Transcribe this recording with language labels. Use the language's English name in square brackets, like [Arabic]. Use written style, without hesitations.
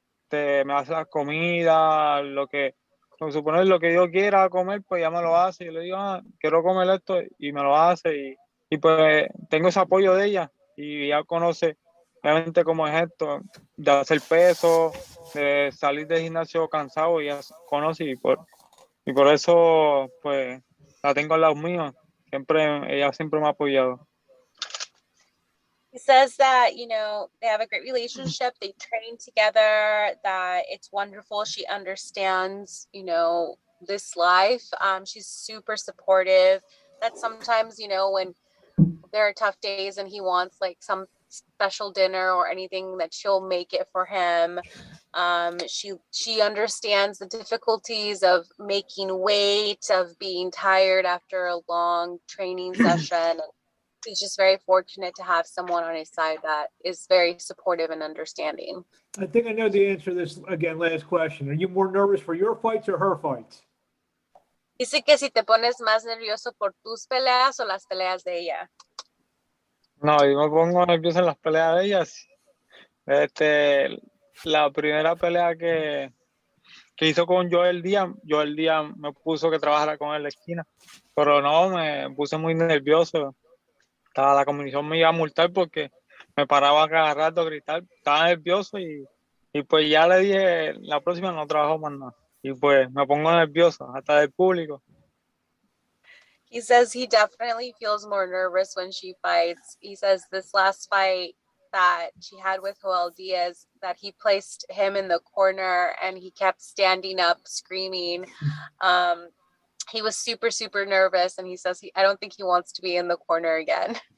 [Spanish] me hace la comida, lo que suponer lo que yo quiera comer, pues ella me lo hace, yo le digo, quiero comer esto, y me lo hace, y pues tengo ese apoyo de ella, y ella conoce obviamente cómo es esto, de hacer peso, de salir del gimnasio cansado, ella conoce, y por eso pues la tengo al lado mío. Ella siempre me ha apoyado. [English] He says that, they have a great relationship. They train together, that it's wonderful. She understands, this life. She's super supportive. That sometimes, when there are tough days and he wants some special dinner or anything, that she'll make it for him. She understands the difficulties of making weight, of being tired after a long training session. He's just very fortunate to have someone on his side that is very supportive and understanding. I think I know the answer to this, again, last question. Are you more nervous for your fights or her fights? [Spanish] Dice que si te pones más nervioso por tus peleas o las peleas de ella. No, yo me pongo nervioso en las peleas de ellas. La primera pelea que hizo con Joel Díaz me puso que trabajara con él en la esquina, pero no, me puse muy nervioso. La comisión me iba a multar porque me paraba cada rato a gritar, estaba nervioso y pues ya le dije, la próxima no trabajo más nada. Y pues me pongo nervioso, hasta del público. [English] He says he definitely feels more nervous when she fights. He says this last fight, that she had with Joel Diaz, that he placed him in the corner and he kept standing up screaming. He was super, super nervous, and he says I don't think he wants to be in the corner again.